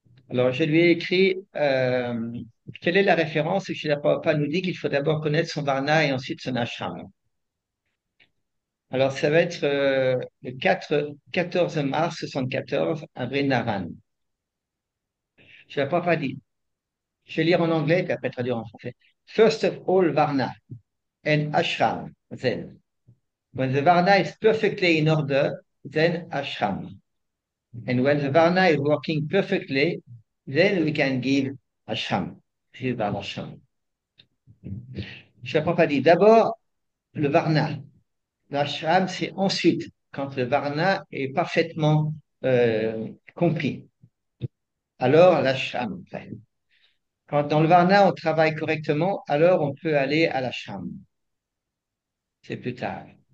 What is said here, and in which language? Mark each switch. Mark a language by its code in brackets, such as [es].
[fr] Alors, je lui ai écrit quelle est la référence que Srila Prabhupada nous dit qu'il faut d'abord connaître son Varna et ensuite son ashram. Alors, ça va être le 14 mars 74 à Vrindavan. Srila Prabhupada dit, je vais lire en anglais puis après traduire en français. [en] First of all, Varna and ashram, then. When the Varna is perfectly in order, then ashram. And when the Varna is working perfectly, then we can give ashram. Give ashram. [fr] Je ne pas dit d'abord le Varna. L'ashram, c'est ensuite, quand le Varna est parfaitement compris. Alors, l'ashram. Enfin, quand dans le Varna, on travaille correctement, alors on peut aller à l'ashram. C'est plus tard.